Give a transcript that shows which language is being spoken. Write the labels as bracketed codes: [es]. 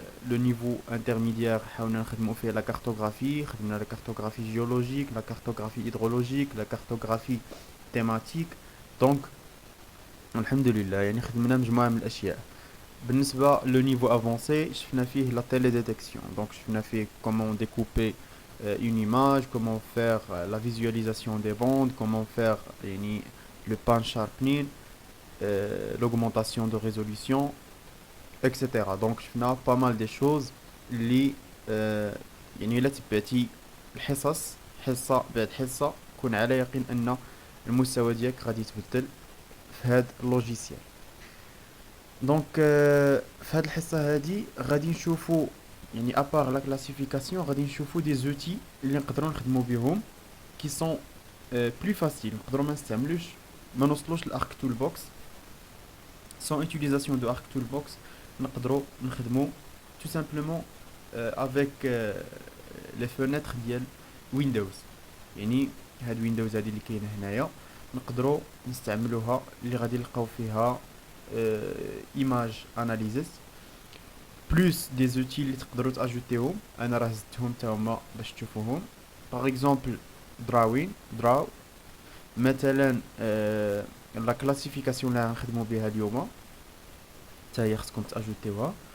[fr] Le niveau intermédiaire, on a fait la cartographie, la cartographie géologique, la cartographie hydrologique, la cartographie thématique. [ar] Donc, alhamdulillah, يعني خدمنا مجموعة من الأشياء. [fr] بالنسبة le niveau avancé, [ar] شفنا فيه [fr] la télédétection. Donc, [ar] شفنا فيه [fr] comment découper une image, comment faire la visualisation des bandes, comment faire يعني, le pan sharpening, l'augmentation de résolution, etc. [ar] Donc شفنا [fr] pas mal des choses [ar] اللي يعني إلا تبعتي الحصص حصة بعد حصة كون على يقين أن المستوى ديالك غادي يتبدل في هاد اللوجيسيال. دونك في هاد الحصة هادي غادي نشوفو يعني ابار لا كلاسيفيكاسيون غادي نشوفو دي زوتي اللي نقدروا نخدمو بهم كي سون بلو فاسيل، نقدروا ما نوصلوش لارك تول بوكس. [fr] سون utilisation de arc toolbox [ar] نقدروا نخدمو [fr] tout simplement avec les fenêtres ديال ويندوز. [ar] يعني هاد ويندوز هادي اللي كاينه هنايا نقدروا نستعملوها اللي غادي نلقاو فيها image analysis بلوس دي زوتي اللي تقدروا تاجوتيهم. انا راه زدتهم تا هما باش تشوفوهم. باغ اكزومبل دراو مثلا لا كلاسيفيكاسيون اللي غنخدموا بها اليوم حتى هي خصكم تاجوتيوها.